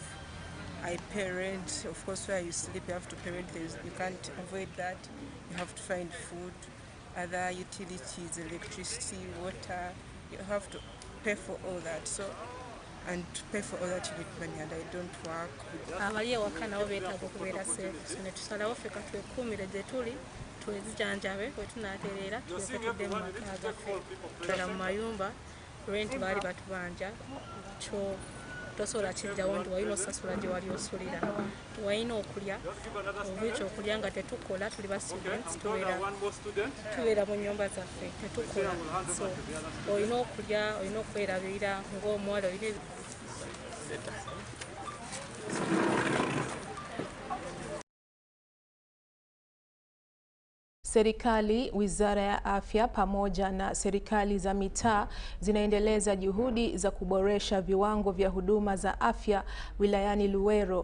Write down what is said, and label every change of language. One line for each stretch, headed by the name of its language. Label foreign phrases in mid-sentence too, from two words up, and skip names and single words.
English: I parent. Of course, where you sleep, you have to parent. You can't avoid that. You have to find food, other utilities, electricity, water. You have to pay for all that. And to pay for all that you need money, and I don't work.
Ganda: Abali ewaka nabo beetaaga okubeera safe. Ne tusalawo ffe ka twekuumire gye tuli, twezijanjabe, bwe tunaatereera tulyoke tudde mu maka gaffe. Ddala mu mayumba, rent baali batubanja, kyo tosobola kijjawo nti walina osasula gye wali osulira. Walina okulya, oba ekyokulya nga tetukola, tuli ba students, tubeera mu nnyumba zaffe, tetukola. So olina okulya, olina okwerabirira ng'omuwala, olina
Swahili: Serikali, Wizara ya Afya pamoja na serikali za mitaa zinaendeleza juhudi za kuboresha viwango vya huduma za afya wilayani Luwero.